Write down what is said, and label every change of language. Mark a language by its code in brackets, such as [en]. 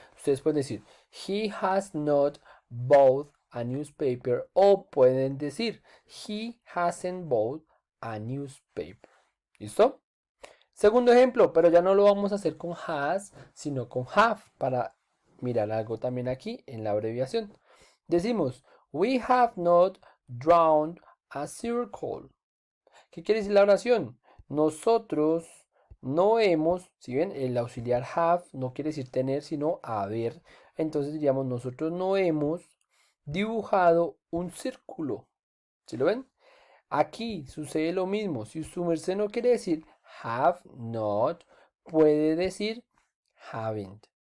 [es] Ustedes pueden decir [en] he has not bought a newspaper [es] o pueden decir [en] he hasn't bought a newspaper, [es] ¿listo? Segundo ejemplo, pero ya no lo vamos a hacer con has, sino con have para mirar algo también aquí en la abreviación. Decimos, [en] we have not drawn a circle. [es] ¿Qué quiere decir la oración? Nosotros no hemos, si ven, el auxiliar have no quiere decir tener, sino haber. Entonces diríamos, nosotros no hemos dibujado un círculo. ¿Sí lo ven? Aquí sucede lo mismo. Si su merced no quiere decir [en] have not, [es] puede decir [en] haven't.